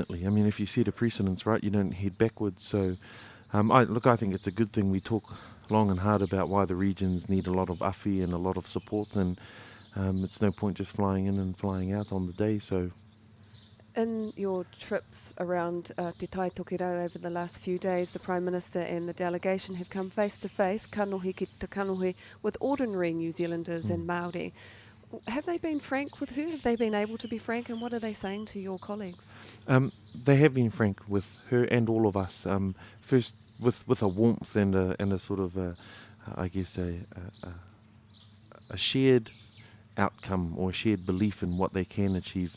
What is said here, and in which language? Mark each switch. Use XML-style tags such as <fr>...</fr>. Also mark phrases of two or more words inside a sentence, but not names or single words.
<en>I mean, if you set a precedence, right, you don't head backwards. So, I think it's a good thing we talk long and hard about why the regions need a lot of awhi and a lot of support, and it's no point just flying in and flying out on the day. So, in your trips around Te Tai Tokirau over the last few days, the Prime Minister and the delegation have come face to face,</en> <mi>kanohi ki te kanohi,</mi> <en>with ordinary New Zealanders and Māori. Have they been frank with her? Have they been able to be frank? And what are they saying to your colleagues? They have been frank with her and all of us. First, with a warmth and a sort of, a shared outcome or a shared belief in what they can achieve.</en>